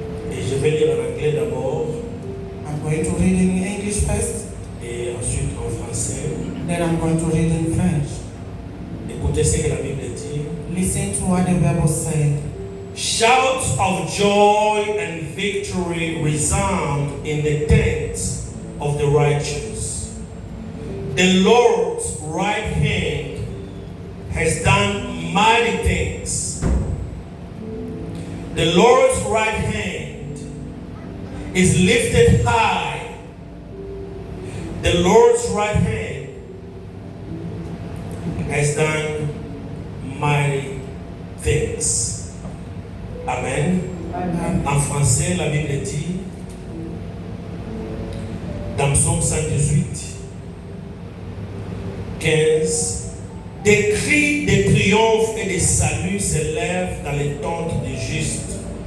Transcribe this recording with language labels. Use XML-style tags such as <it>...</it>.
<fr>Et je vais lire en anglais d'abord</fr> <en>I'm going to read in English first,</en> <fr>et ensuite en français.</fr> <en>then I'm going to read in French.</en> <fr>Écoutez ce que la Bible dit.</fr> <en>Listen to what the Bible said. Shouts of joy and victory resound in the tents of the righteous. The Lord's right hand has done mighty things. The Lord's right hand is lifted high. The Lord's right hand has done mighty things. Amen. Amen.</en> <fr>En français, la Bible dit, dans Psaume 118, 15, des cris de triomphe et de salut s'élèvent dans les tentes des justes.</fr>